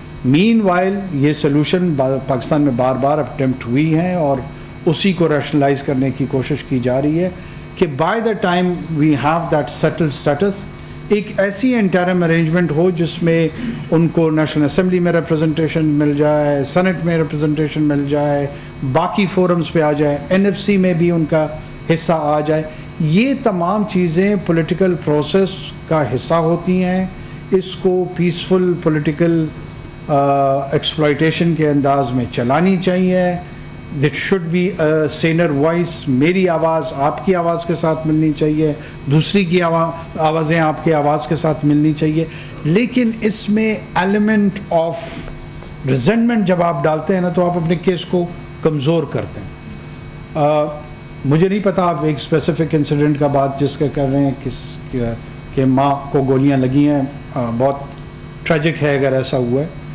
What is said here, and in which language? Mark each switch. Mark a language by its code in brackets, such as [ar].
[ur] مین while یہ solution Pakistan میں بار بار attempt ہوئی ہیں اور اسی کو ریشنلائز کرنے کی کوشش کی جا رہی ہے کہ [en] by the time we have that settled status [ur] ایک ایسی انٹرم ارینجمنٹ ہو جس میں ان کو نیشنل اسمبلی میں ریپرزنٹیشن مل جائے، سینٹ میں ریپرزنٹیشن مل جائے، باقی فورمز پہ آ جائے، NFC میں بھی ان کا حصہ آ جائے. یہ تمام چیزیں پولیٹیکل پروسیس کا حصہ ہوتی ہیں. اس کو پیسفل پولیٹیکل ایکسپلائٹیشن کے انداز میں چلانی چاہیے. [en] There should be a saner voice. [ur] میری آواز آپ کی آواز کے ساتھ ملنی چاہیے, دوسری کی آوازیں آپ کی آواز کے ساتھ ملنی چاہیے, لیکن اس میں ایلیمنٹ آف ریزنٹمنٹ جب آپ ڈالتے ہیں نا تو آپ اپنے کیس کو کمزور کرتے ہیں. مجھے نہیں پتا آپ ایک اسپیسیفک انسیڈنٹ کا بات جس کا کر رہے ہیں کہ ماں کو گولیاں لگی ہیں, بہت ٹریجک ہے اگر ایسا ہوا ہے.